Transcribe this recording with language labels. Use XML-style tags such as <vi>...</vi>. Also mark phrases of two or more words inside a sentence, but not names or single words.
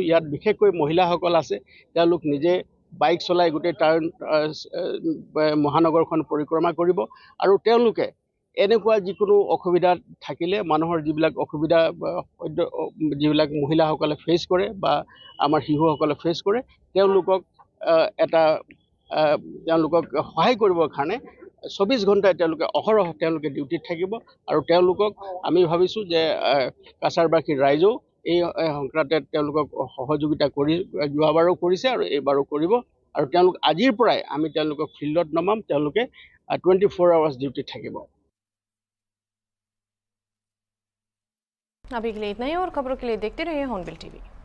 <as>ইয়াত বিশেষকৈ মহিলাসকল আছে, তেওঁলোক নিজে বাইক চলাই গোটেই মহানগৰখন পৰিক্ৰমা কৰিব, আৰু তেওঁলোকে এনেকুৱা যিকোনো অসুবিধা থাকিলে, মানুহৰ যিবিলাক অসুবিধা যিবিলাক মহিলাসকলে ফেচ কৰে বা আমাৰ শিশুসকলে ফেচ কৰে, তেওঁলোকক সহায় কৰিবৰ কাৰণে 24 ঘণ্টাই তেওঁলোকে অহৰহ তেওঁলোকে ডিউটিত থাকিব। আৰু তেওঁলোকক আমি ভাবিছোঁ যে কাছাৰবাসী ৰাইজেও এই সংক্ৰান্তে তেওঁলোকক সহযোগিতা কৰি যোৱাবাৰো কৰিছে আৰু এইবাৰো কৰিব, আৰু তেওঁলোক আজিৰ পৰাই আমি তেওঁলোকক ফিল্ডত নমাম, তেওঁলোকে 24 আৱাৰ্ছ ডিউটিত থাকিব।</as> <hi>अभी के लिए इतना ही, और खबरों के लिए देखते रहिए हॉर्नबिल टीवी।</hi>